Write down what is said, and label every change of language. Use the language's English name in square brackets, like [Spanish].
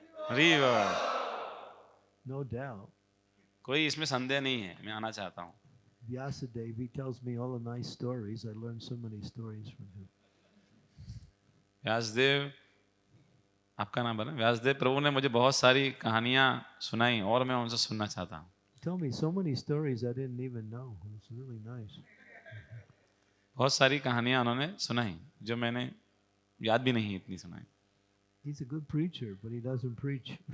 [Hindi] हरि बोल। [English] No doubt. [Hindi] कोई इसमें संदेह नहीं है, मैं आना चाहता हूँ। [English] Vyasadeva, he tells me all the nice stories. I learned so many stories from him. [Hindi] Vyasdev, आपका नाम बोला। व्यासदेव प्रभु ने मुझे बहुत सारी कहानियां सुनाई और मैं उनसे सुनना चाहता हूँ। [English] Tell me so many stories I didn't even know. It's really nice. [Hindi] बहुत सारी कहानियां उन्होंने सुनाई जो मैंने याद भी नहीं इतनी सुनाई। [English] He's a good preacher, but he doesn't preach.